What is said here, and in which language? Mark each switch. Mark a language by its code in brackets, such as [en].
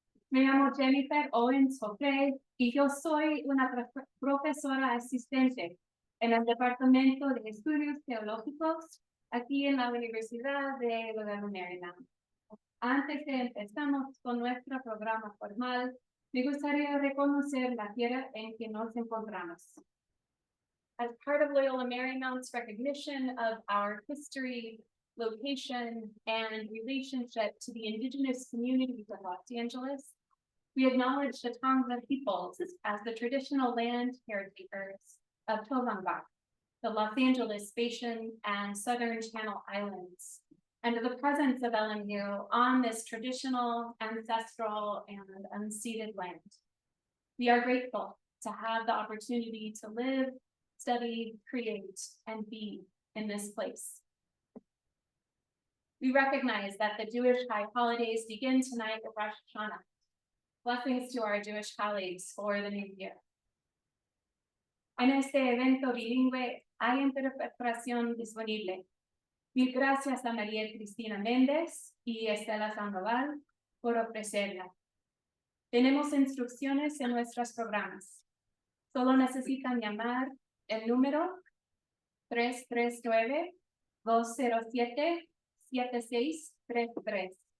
[es] Me llamo Jennifer Owens Jofre y yo soy una profesora asistente en el Departamento de Estudios Teológicos aquí en la Universidad de Loyola, Marymount. Antes de empezar con nuestro programa formal, me gustaría reconocer la tierra en que nos encontramos. [en] As part of Loyola Marymount's recognition of our history, location, and relationship to the indigenous communities of Los Angeles, we acknowledge the Tongva peoples as the traditional land caretakers of Tolangba, the Los Angeles Basin and Southern Channel Islands, and the presence of LMU on this traditional, ancestral, and unceded land. We are grateful to have the opportunity to live, study, create, and be in this place. We recognize that the Jewish high holidays begin tonight with Rosh Hashanah. Blessings to our Jewish colleagues for the new year. [es] En este evento bilingüe hay interpretación disponible. Mil gracias a María Cristina Méndez y Estela Sandoval por ofrecerla. Tenemos instrucciones en nuestros programas. Solo necesitan llamar el número 339-207-7633.